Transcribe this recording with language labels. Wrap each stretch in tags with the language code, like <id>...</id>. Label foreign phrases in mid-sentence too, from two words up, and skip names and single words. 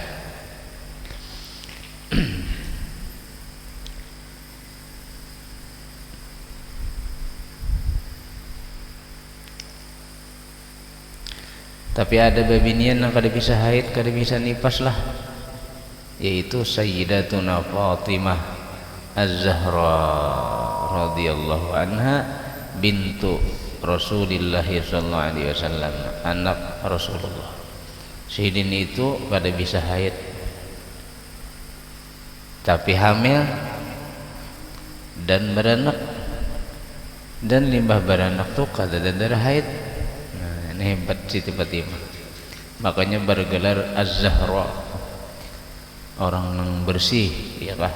<bjn>Tapi ada babinian yang kada bisa haid, kada bisa nifas lah, yaitu Sayyidatuna Fatimah Az-Zahra</bjn> <ar>رضي الله عنها بنت رسول الله صلى الله عليه وسلم,</ar> <bjn>anak Rasulullah. Sidin itu kada bisa haid, tapi hamil dan beranak, dan limbah beranak tuh kada ada darah haid. Nah, ini hebat Siti Fatimah, makanya bergelar Az-Zahra, orang yang bersih, ya kah?</bjn>